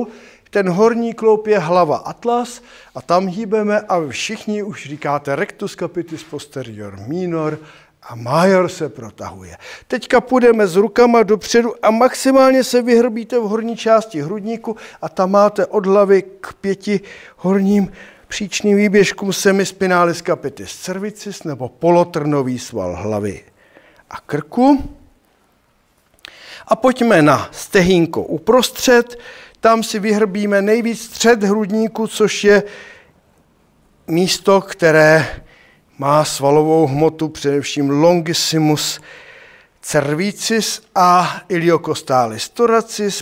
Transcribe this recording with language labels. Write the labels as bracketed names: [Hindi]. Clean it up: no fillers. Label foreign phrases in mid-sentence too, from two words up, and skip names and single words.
[Czech] Ten horní kloup je hlava atlas a tam hýbeme a vy všichni už říkáte [Latin] rectus capitis posterior minor [Czech] a major se protahuje. Teďka půjdeme s rukama dopředu a maximálně se vyhrbíte v horní části hrudníku a tam máte od hlavy k 5 horním příčným výběžkům [Latin] semispinalis capitis cervicis [Czech] nebo polotrnový sval hlavy a krku. A pojďme na stehínko uprostřed. Tam si vyhrbíme nejvíc střed hrudníku, což je místo, které má svalovou hmotu, především [Latin] longissimus cervicis [Czech] a [Latin] iliocostalis thoracis.